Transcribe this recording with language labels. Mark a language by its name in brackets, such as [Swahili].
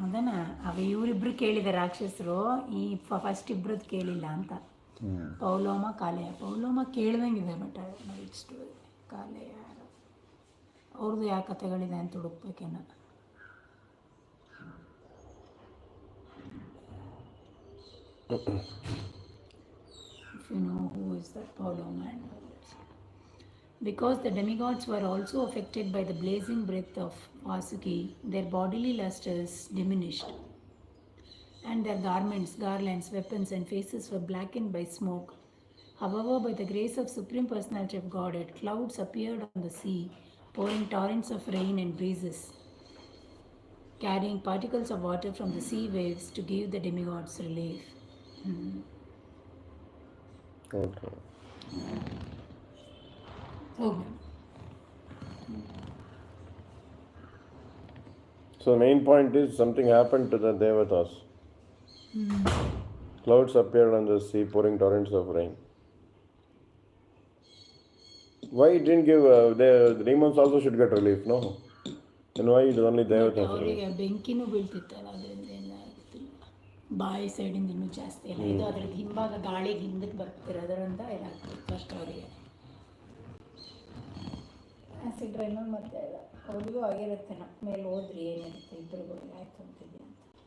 [Kannada] ಅದನ್ನ ಇವರಿಬ್ರು ಕೇಳಿದ್ದಾರೆ ರಾಕ್ಷಸರು, ಈ ಫಸ್ಟ್ ಇಬ್ರದ್ದು ಕೇಳಿಲ್ಲ ಅಂತ. [English] Pauloma Kaleya Pauloma [Kannada] ಕೇಳ್ದಂಗಿದೆ, [English] But I don't know which story. [Kannada] ಕಾಲೆಯ ಅವ್ರದ್ದು ಯಾವ ಕಥೆಗಳಿದೆ ಅಂತ ಹುಡುಕ್ಬೇಕೇನ. [English] If you know who is that Paulo man. Because the demigods were also affected by the blazing breath of Vasuki, their bodily lustres diminished, and their garments, garlands, weapons, and faces were blackened by smoke. However, by the grace of Supreme Personality of Godhead, clouds appeared on the sea, pouring torrents of rain and breezes, carrying particles of water from the sea waves to give the demigods relief. Okay. Okay. So the main point is something happened to the Devatas. Clouds appeared on the sea, pouring torrents of rain. Why it didn't give the demons also should get relief, no? And why it is only but Devatas [Kannada] ಅವರಿಗೆ [English] relief? [Kannada] ಬೆಂಕಿನೂ ಬೀಳ್ತಿತ್ತಲ್ಲ ಅದರಿಂದ ಏನಾಗ್ತಿಲ್ಲ ಬಾಯಿ ಸೈಡಿಂದ ಇನ್ನೂ ಜಾಸ್ತಿ ಇಲ್ಲ ಇದು ಅದ್ರದ್ದು ಹಿಂಭಾಗ ಗಾಳಿಗೆ ಹಿಂದಕ್ಕೆ ಬರ್ತಿರೋದ್ರಿಂದ ಇದಾಗ್ತದೆ ಫಸ್ಟ್ ಅವರಿಗೆ ಆ್ಯಸಿಡ್ ರೈನು ಮತ್ತೆ ಅವ್ರಿಗೂ ಆಗಿರುತ್ತೇನೋ ಮೇಲೆ ಹೋದ್ರಿ ಏನಿರುತ್ತೆ ಇಬ್ಬರಿಗೂ ಆಯ್ತು ಅಂತಿದ್ದೆ ಅಂತ